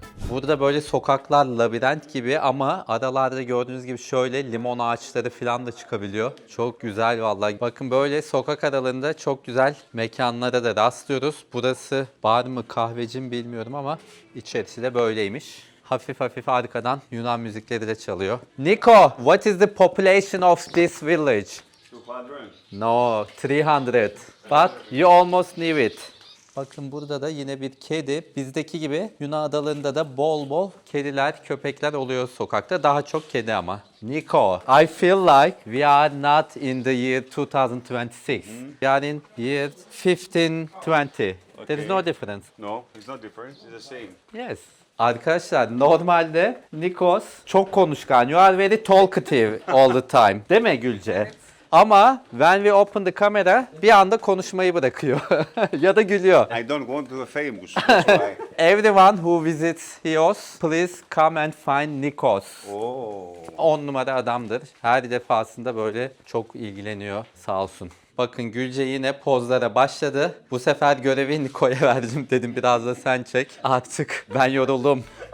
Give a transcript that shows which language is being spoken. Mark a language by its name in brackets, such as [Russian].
[Turkish] Burada böyle sokaklar labirent gibi ama aralarda gördüğünüz gibi şöyle limon ağaçları falan da çıkabiliyor. Çok güzel vallahi. Bakın böyle sokak aralarında çok güzel mekanlara da rastlıyoruz. Burası bar mı kahveci mi bilmiyorum ama içerisi de böyleymiş. Hafif hafif arkadan Yunan müzikleri de çalıyor. [English] Nico, what is the population of this village? 200. No, 300. But you almost knew it. [Turkish] Bakın burada da yine bir kedi. Bizdeki gibi Yunan adalarında da bol bol kediler, köpekler oluyor sokakta. Daha çok kedi ama. [English] Nico, I feel like we are not in the year 2026. We are in year 1520. There is no difference. No, it's not different. It's the same. Yes. [Turkish] Arkadaşlar normalde Nikos çok konuşkan. [English] You are very talkative all the time. [Turkish] Değil mi Gülce? Ama [English] when we open the camera [Turkish] bir anda konuşmayı bırakıyor. Ya da gülüyor. [English] I don't want to be famous. That's why. Everyone who visits Chios, please come and find Nikos. Oh. [Turkish] 10 numara adamdır. Her defasında böyle çok ilgileniyor. Sağ olsun. Bakın Gülce yine pozlara başladı. Bu sefer görevi Niko'ya verdim, dedim biraz da sen çek. Artık ben yoruldum.